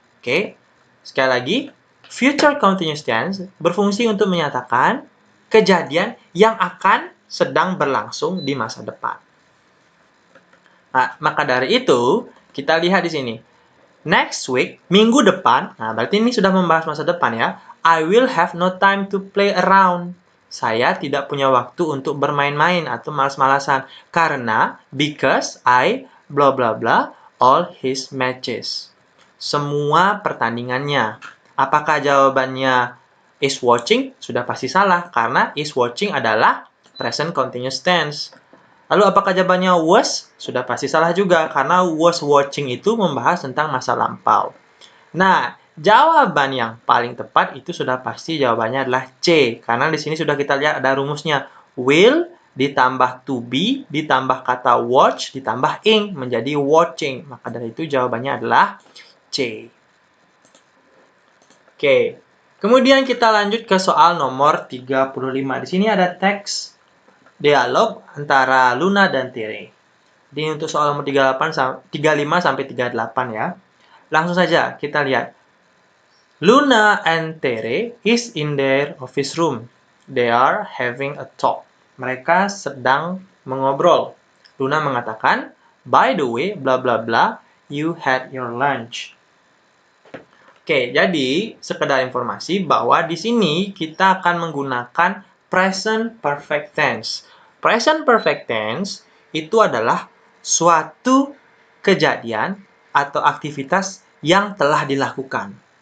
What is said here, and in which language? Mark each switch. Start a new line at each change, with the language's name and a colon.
Indonesian: Oke? Sekali lagi, future continuous tense berfungsi untuk menyatakan kejadian yang akan sedang berlangsung di masa depan. Nah, maka dari itu, kita lihat di sini.
English: Next week,
Indonesian: minggu depan, nah berarti ini sudah membahas masa depan ya.
English: I will have no time to play around.
Indonesian: Saya tidak punya waktu untuk bermain-main atau malas-malasan.
English: Karena, because I blah blah blah all his matches.
Indonesian: Semua pertandingannya. Apakah jawabannya is watching? Sudah pasti salah, karena is watching adalah present continuous tense. Lalu apakah jawabannya was? Sudah pasti salah juga, karena was watching itu membahas tentang masa lampau. Nah, jawaban yang paling tepat itu sudah pasti jawabannya adalah C, karena di sini sudah kita lihat ada rumusnya. Will ditambah to be, ditambah kata watch, ditambah ing, menjadi watching. Maka dari itu jawabannya adalah C. Oke, kemudian kita lanjut ke soal nomor 35. Di sini ada teks dialog antara Luna dan Tere. Ini untuk soal nomor 35 sampai 38 ya. Langsung saja kita lihat.
English: Luna and Tere is in their office room. They are having a talk.
Indonesian: Mereka sedang mengobrol. Luna mengatakan,
English: by the way, bla bla bla, you had your lunch.
Indonesian: Oke, jadi sekedar informasi bahwa di sini kita akan menggunakan present perfect tense. Present perfect tense itu adalah suatu kejadian atau aktivitas yang telah dilakukan.